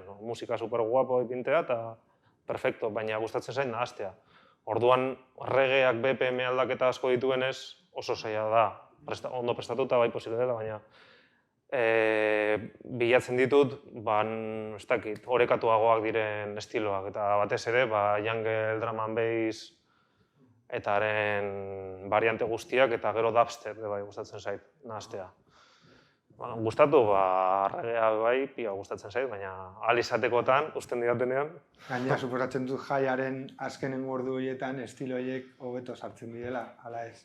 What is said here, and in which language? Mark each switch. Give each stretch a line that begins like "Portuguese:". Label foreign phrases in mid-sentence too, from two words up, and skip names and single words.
Basque: Musika
Spanish: super guapo
Basque: ipintea eta perfecto, baina gustatzen zait nahastea. Orduan, reggaeak BPM aldaketa asko dituenez oso zaila da. Ondo prestatuta bai posible dela, baina bilatzen ditut, ez dakit, orekatuagoak diren estiloak, eta batez ere,
English: jungle, drum and bass,
Basque: eta haren variante guztiak, eta gero dubstep, bai, gustatzen zait, nahastea. Gustatu, reggaea bai, pila gustatzen zait, baina ahal izatekotan, usten didatenean. Gainera, suposatzen dut jaiaren azkenen ordu horietan estilo horiek hobeto sartzen direla, ala ez?